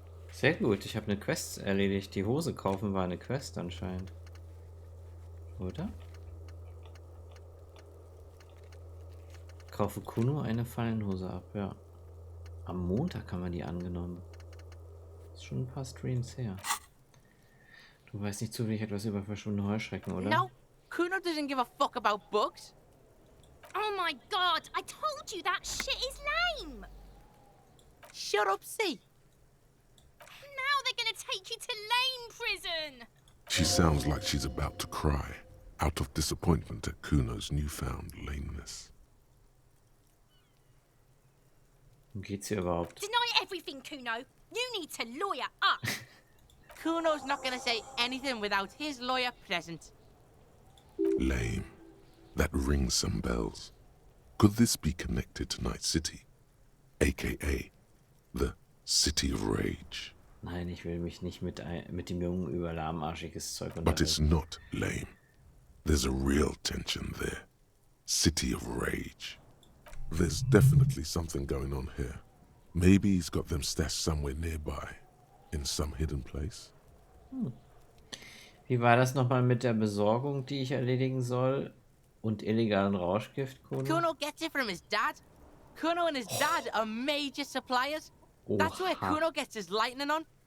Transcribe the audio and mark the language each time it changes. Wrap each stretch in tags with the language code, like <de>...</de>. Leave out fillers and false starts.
<de>Sehr gut, ich habe eine Quest erledigt. Die Hose kaufen war eine Quest anscheinend. Oder? Kaufe Kuno eine Fallenhose ab, ja. Am Montag haben wir die angenommen. Ist schon ein paar Streams her. Du weißt nicht zufällig etwas über verschwundene Heuschrecken, oder?</de> <en>No, Kuno doesn't give a fuck about bugs. Oh my god, I told you that shit is lame. Shut up, C. Now they're gonna take you to lame prison. She sounds like she's about to cry, out of disappointment at Kuno's newfound lameness.</en> <de>Worum geht's hier überhaupt?</de> <en>Deny everything, Kuno. You need to lawyer up. Kuno's not gonna say anything without his lawyer present. Lame. That rings some bells. Could this be connected to Night City? AKA the City of Rage.</en> <de>Nein, ich will mich nicht mit dem Jungen über lahmarschiges Zeug</de> <en>But it's</en> <de>unterhalten.</de> <en>not lame. There's a real tension there. City of Rage. There's definitely something going on here. Maybe he's got them stashed somewhere nearby. In some hidden place.</en> <de>Wie war das nochmal mit der Besorgung, die ich erledigen soll? Und illegalen Rauschgift, Kuno?</de> <en>Kuno gets it from his dad. Kuno and his dad are major suppliers. That's where Oha. Kuno gets his lightning on.</en>